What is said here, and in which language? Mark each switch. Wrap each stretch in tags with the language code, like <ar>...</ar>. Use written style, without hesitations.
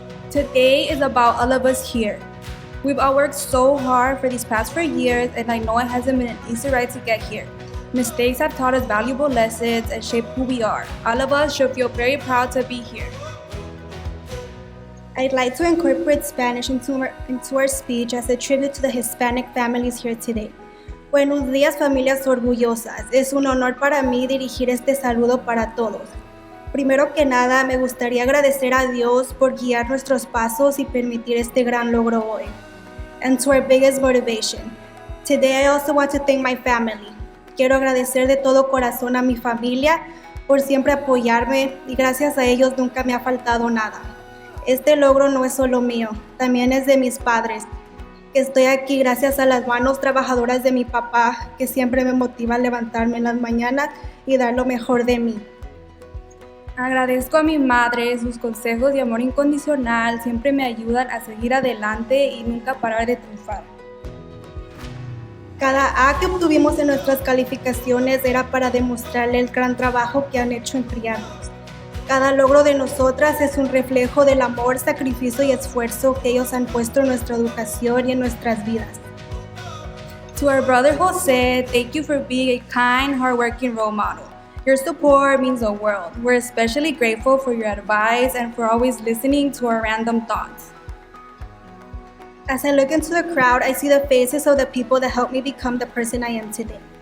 <en>Today is about all of us here. We've all worked so hard for these past 4 years, and I know it hasn't been an easy ride to get here. Mistakes have taught us valuable lessons and shaped who we are. All of us should feel very proud to be here. I'd like to incorporate Spanish into our speech as a tribute to the Hispanic families here today.</en> <es>Buenos días, familias orgullosas. Es un honor para mí dirigir este saludo para todos. Primero que nada, me gustaría agradecer a Dios por guiar nuestros pasos y permitir este gran logro hoy.</es> <en>And to our biggest motivation. Today, I also want to thank my family.</en> <es>Quiero agradecer de todo corazón a mi familia por siempre apoyarme y gracias a ellos nunca me ha faltado nada. Este logro no es solo mío, también es de mis padres. Estoy aquí gracias a las manos trabajadoras de mi papá, que siempre me motiva a levantarme en las mañanas y dar lo mejor de mí. Agradezco a mi madre, sus consejos y amor incondicional siempre me ayudan a seguir adelante y nunca parar de triunfar. Cada A que obtuvimos en nuestras calificaciones era para demostrarle el gran trabajo que han hecho en criarnos. Cada logro de nosotras es un reflejo del amor, sacrificio y esfuerzo que ellos han puesto en nuestra educación y en nuestras vidas.</es> <en>To our brother Jose, thank you for being a kind, hardworking role model. Your support means the world. We're especially grateful for your advice and for always listening to our random thoughts. As I look into the crowd, I see the faces of the people that helped me become the person I am today.</en>